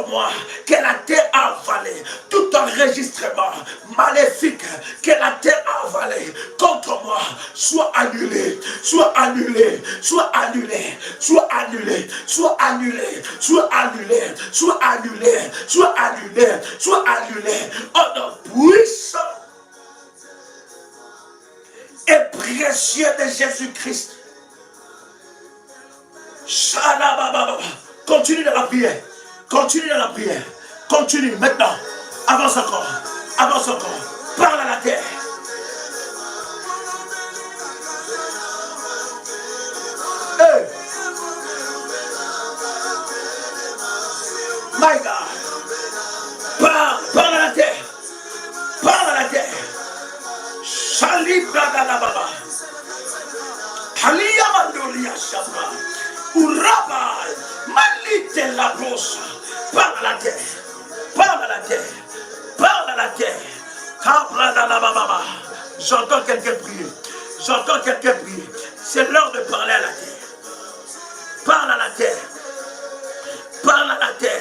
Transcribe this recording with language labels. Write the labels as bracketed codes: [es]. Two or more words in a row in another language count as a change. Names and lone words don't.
[fr] moi, que la terre a avalé, tout enregistrement maléfique que la terre a avalé contre moi, soit annulé, soit annulé, soit annulé, soit annulé, soit annulé, soit annulé, soit annulé, soit annulé, soit annulé, au nom puissant et précieux de Jésus-Christ. Continue dans la prière. Continue dans la prière. Continue maintenant. Avance encore. Avance encore. Parle à la terre. Hey. [en] My God. [fr] Parle à la terre. Parle à la terre. Shalibra Baba. Halia Mandolia Shabra. Uraba. Malite la brosa. Parle à la terre. Parle à la terre. Parle à la terre. Kabra Baba. J'entends quelqu'un prier. J'entends quelqu'un prier. C'est l'heure de parler à la terre. Parle à la terre. Parle à la terre.